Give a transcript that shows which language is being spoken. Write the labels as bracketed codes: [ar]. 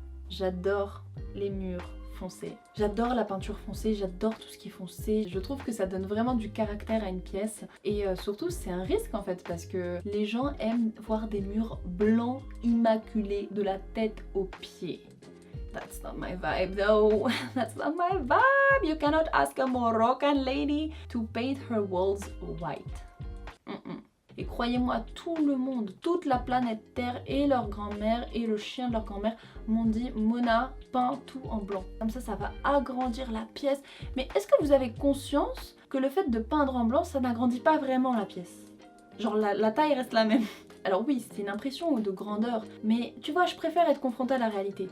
[fr] J'adore les murs foncés. J'adore la peinture foncée, j'adore tout ce qui est foncé. Je trouve que ça donne vraiment du caractère à une pièce et surtout c'est un risque en fait parce que les gens aiment voir des murs blancs immaculés de la tête aux pieds. [en] That's not my vibe though. That's not my vibe. You cannot ask a Moroccan lady to paint her walls white. [fr] Et croyez-moi, tout le monde, toute la planète Terre et leur grand-mère et le chien de leur grand-mère m'ont dit « Mona, peins tout en blanc. » Comme ça va agrandir la pièce. Mais est-ce que vous avez conscience que le fait de peindre en blanc, ça n'agrandit pas vraiment la pièce? Genre la taille reste la même. Alors oui, c'est une impression de grandeur, mais tu vois, je préfère être confrontée à la réalité.